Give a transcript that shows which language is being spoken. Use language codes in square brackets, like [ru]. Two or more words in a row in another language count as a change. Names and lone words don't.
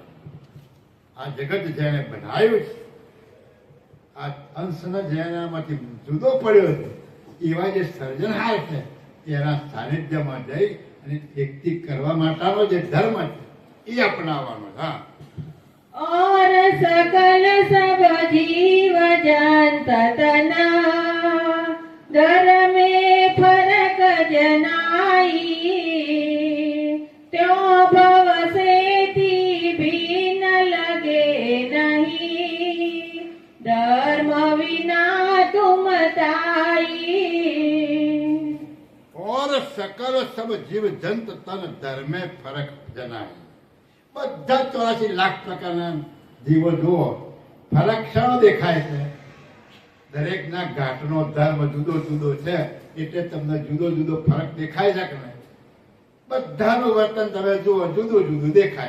[gu] આ જગત જેને બનાવ્યું છે આ અંશને જેનામાંથી જુદો પડ્યો છે એવા જે સર્જનહાર છે એના સાનિધ્યમાં જઈ અને એકથી કરવા માટેનો જે ધર્મ છે એ અપનાવવાનો. હા, [hi] और सकल सब जीव जंत तना धर्मे फरक जनाई त्यों भव सेती भीन लगे नहीं धर्म विना तुम ताई. और सकल सब जीव जंत तन धर्मे फरक जनाય. [gu] બધા 84 લાખ પ્રકારના જીવો જુઓ ફરક શાનો દેખાય છે? દરેકના ઘાટનો ધર્મ જુદો જુદો છે એટલે તમને જુદો જુદો ફરક દેખાય છે કે નહીં? બધાનું વર્તન તમે જુઓ જુદું જુદું દેખાય.